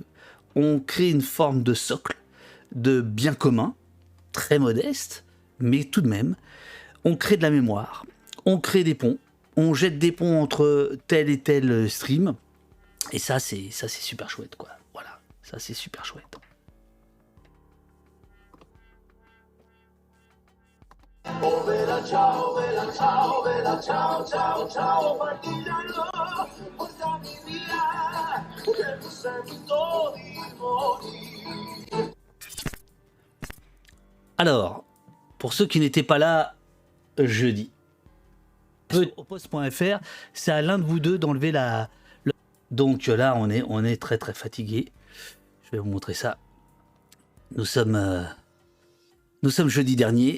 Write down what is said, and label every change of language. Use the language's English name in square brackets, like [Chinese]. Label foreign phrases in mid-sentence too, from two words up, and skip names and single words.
[French] On crée une forme de socle, de bien commun, très modeste, mais tout de même. On crée de la mémoire. On crée des ponts. On jette des ponts entre tel et tel stream. Et ça, c'est super chouette, quoi. Voilà, ça, c'est super chouette. [Italian] Oh bella ciao, ciao, ciao, ciao, partigiano, portami via, che mi sento di morire. [French] Alors, pour ceux qui n'étaient pas là jeudi, au poste.fr, c'est à l'un de vous deux d'enlever la... Donc là, on est très très fatigué. Je vais vous montrer ça. Nous sommes jeudi dernier.